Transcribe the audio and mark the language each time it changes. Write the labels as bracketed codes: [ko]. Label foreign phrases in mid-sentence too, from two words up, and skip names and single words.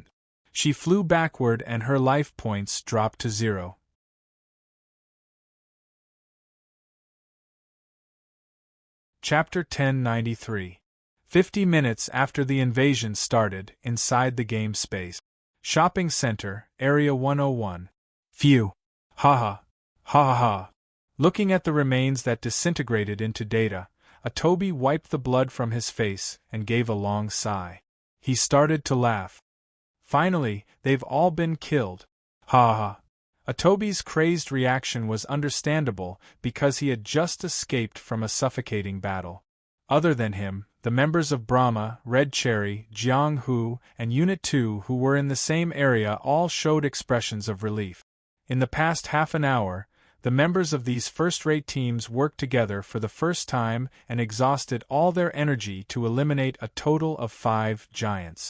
[en] She flew backward and her life points dropped to 0. Chapter 1093. 50 minutes after the invasion started, inside the game space. Shopping Center, Area 101. Phew. Ha ha. Ha ha ha. Looking at the remains that disintegrated into data, Atobi wiped the blood from his face and gave a long sigh. He started to laugh. Finally, they've all been killed. Ha ha. Atobi's crazed reaction was understandable because he had just escaped from a suffocating battle. Other than him, the members of Brahma, Red Cherry, Jiang Hu, and Unit 2 who were in the same area all showed expressions of relief. In the past half an hour, the members of these first-rate teams worked together for the first time and exhausted all their energy to eliminate a total of 5 giants.